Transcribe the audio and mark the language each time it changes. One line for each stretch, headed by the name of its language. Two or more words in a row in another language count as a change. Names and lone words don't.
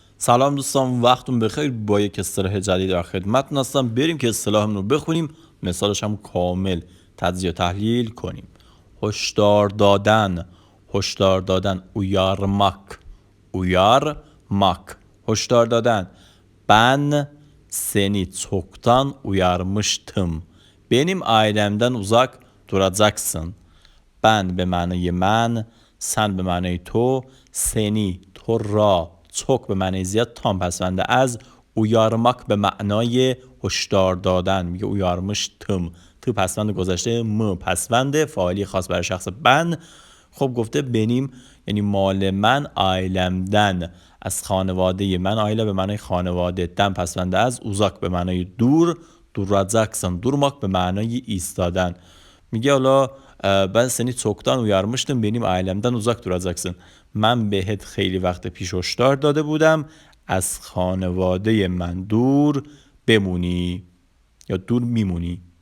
Persian: سلام دوستان، وقتون بخیر. با یک اصطلاح جدید در خدمتتون هستم. بریم که اصطلاحمون رو بخونیم، مثالش هم کامل تجزیه و تحلیل کنیم. هشدار دادن، هشدار دادن. uyarmak, هشدار دادن.
Turkish: Ben seni çoktan uyarmıştım. Benim ailemden uzak duracaksın.
Persian: Ben به معنای من، sen به معنای تو، seni تو را، çok به معنای زیاد، تام پسونده از، uyarmak به معنای هشدار دادن. میگه uyarmıştım، تو پسوند گذشته، م پسوند فاعلی خاص برای شخص ben. خب گفته بنیم یعنی مال من، ailemden از خانواده من، آیله به معنای خانواده، دن پسوند از، uzak به معنای دور،
Turkish: duracaksın durmak
Persian: به معنای ایستادن. میگه حالا
Turkish: ben seni çoktan uyarmıştım, benim ailemden uzak duracaksın.
Persian: من بهت خیلی وقت پیش هشدار داده بودم از خانواده من دور بمونی یا دور میمونی.